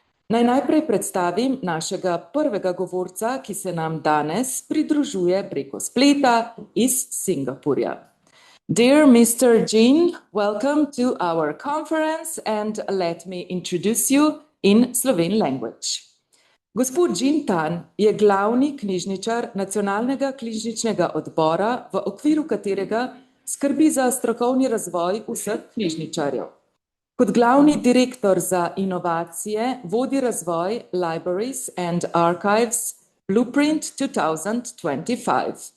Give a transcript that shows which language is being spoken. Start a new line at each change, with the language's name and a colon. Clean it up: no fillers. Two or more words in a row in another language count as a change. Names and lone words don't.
Slovenian: Naj najprej predstavim našega prvega govorca, ki se nam danes pridružuje preko spleta iz Singapurja.
English: Dear Mr. Jean, welcome to our conference and let me introduce you in Slovene language.
Slovenian: Gospod Jean Tan je glavni knjižničar Nacionalnega knjižničnega odbora, v okviru katerega skrbi za strokovni razvoj vseh knjižničarjev. Kot glavni direktor za inovacije vodi razvoj Libraries and Archives Blueprint 2025.